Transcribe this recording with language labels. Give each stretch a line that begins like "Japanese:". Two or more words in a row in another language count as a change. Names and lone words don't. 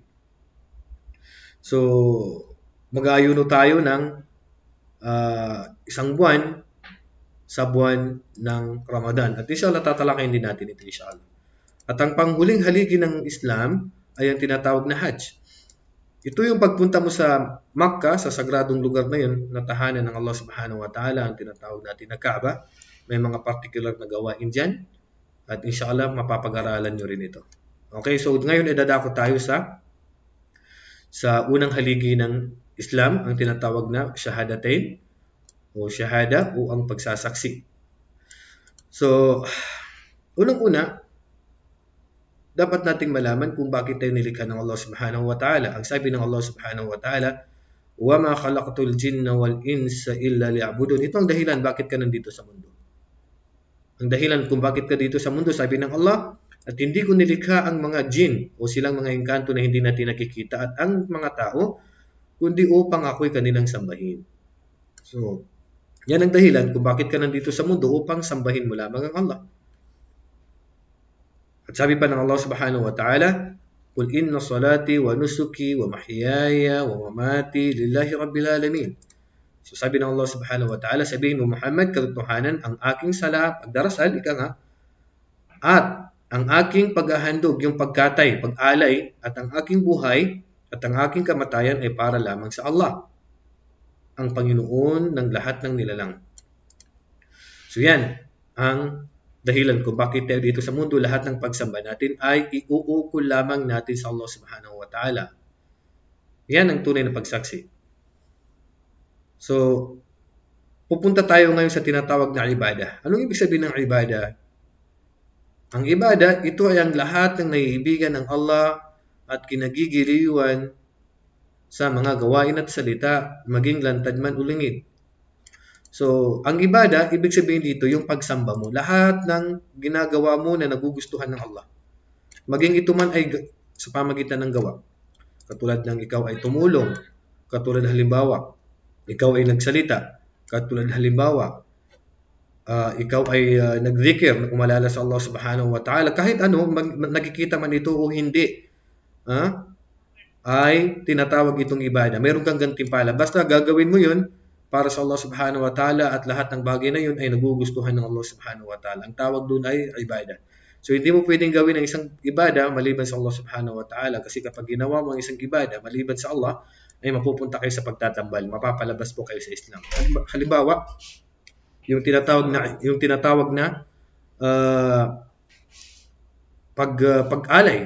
Filipino: So, mag-aayuno tayo ng isang buwan sa buwan ng Ramadan. At inshallah, tatalakayin din natin ito inshallah. At ang panghuling haligi ng Islam ay ang tinatawag na Hajj. Ito yung pagpunta mo sa Makkah, sa sagradong lugar na yun, na tahanan ng Allah
Arabic: سبحانه وتعالى,
Filipino: ang tinatawag natin na Kaaba. May mga particular na gawain dyan. At inshallah, mapapag-aralan nyo rin ito. Okay, so ngayon idadako tayo sa unang haligi ng Islam, ang tinatawag na Shahadatain o Shahada o ang pagsasaksi. So, unang-una, dapat nating malaman kung bakit tayo nilikha ng Allah
Arabic: سبحانه وتعالى.
Filipino: Ang sabi ng
Arabic: Allah سبحانه وتعالى, وَمَا خَلَقْتُ الْجِنَّ وَالْإِنسَ إِلَّا لِيَعْبُدُونِ.
Filipino: Ito ang dahilan bakit ka nandito sa mundo. Ang dahilan kung bakit ka dito sa mundo, sabi ng Allah, at hindi ko nilikha ang mga jin o silang mga engkanto na hindi natin nakikita at ang mga tao, kundi upang ako'y kanilang sambahin. So, yan ang dahilan kung bakit ka nandito sa mundo, upang sambahin mo lamang ang Allah. At sabi pa ng
Arabic: Allah سبحانه وتعالى, قُلْ إِنَّ صَلَاتِي وَنُسُكِي وَمَحْيَايَ وَمَمَاتِي لِلَّهِ رَبِّ الْعَالَمِينَ.
Filipino: So sabi ng Allah
Arabic: سبحانه وتعالى,
Filipino: sabihin mo Muhammad, katotohanan, ang aking sala, pagdarasal, at ang aking paghahandog, yung pagkatay, pag-alay, at ang aking buhay, at ang aking kamatayan ay para lamang sa Allah, ang Panginoon ng lahat ng nilalang. So yan, ang dahilan kung bakit tayo dito sa mundo, lahat ng pagsamba natin ay iuukol lamang natin sa Allah
Arabic: سبحانه وتعالى.
Filipino: Yan ang tunay na pagsaksi. So, pupunta tayo ngayon sa tinatawag na ibadah. Anong ibig sabihin ng ibadah? Ang ibadah, ito ay ang lahat ng naiibigan ng Allah at kinagigiliwan sa mga gawain at salita, maging lantad man o lingid. So, ang ibadah, ibig sabihin dito, yung pagsamba mo. Lahat ng ginagawa mo na nagugustuhan ng Allah. Maging ito man ay sa pamagitan ng gawa. Katulad ng ikaw ay tumulong. Katulad halimbawa, ikaw ay nagsalita. Katulad halimbawa, ikaw ay nagzikir na umalala sa Allah
Arabic: سبحانه وتعالى.
Filipino: Kahit ano, nakikita man ito o hindi, ay tinatawag itong ibadah. Meron kang gantimpala. Basta gagawin mo yun para sa Allah
Arabic: سبحانه وتعالى
Filipino: at lahat ng bagay na yun ay nagugustuhan ng Allah
Arabic: سبحانه وتعالى.
Filipino: Ang tawag doon ay ibadah. So hindi mo pwedeng gawin ang isang ibadah maliban sa Allah
Arabic: سبحانه وتعالى,
Filipino: kasi kapag ginawa mo ang isang ibadah maliban sa Allah, ay mapupunta kayo sa pagtatambal, mapapalabas po kayo sa Islam. Halimbawa, yung tinatawag na pag-alay.